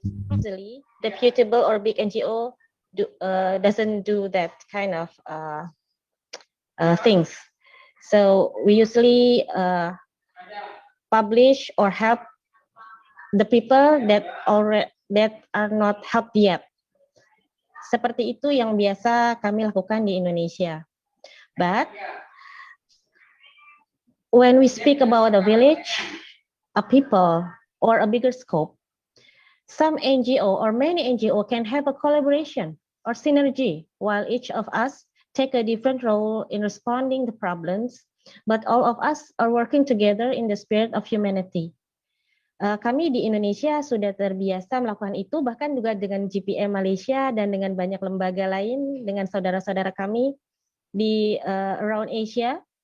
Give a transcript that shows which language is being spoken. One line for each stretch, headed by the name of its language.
English: Usually, reputable or big NGO doesn't do that kind of things. So we usually publish or help the people that are not helped yet.
Indonesian: Seperti itu yang biasa kami lakukan di Indonesia.
English: But when we speak about a village, a people, or a bigger scope, some NGO or many NGO can have a collaboration or synergy, while each of us take a different role in responding to problems, but all of us are working together in the spirit of humanity.
Indonesian: Kami di Indonesia sudah terbiasa melakukan itu, bahkan juga dengan GPM Malaysia dan dengan banyak lembaga lain, dengan saudara-saudara kami di
English: around Asia.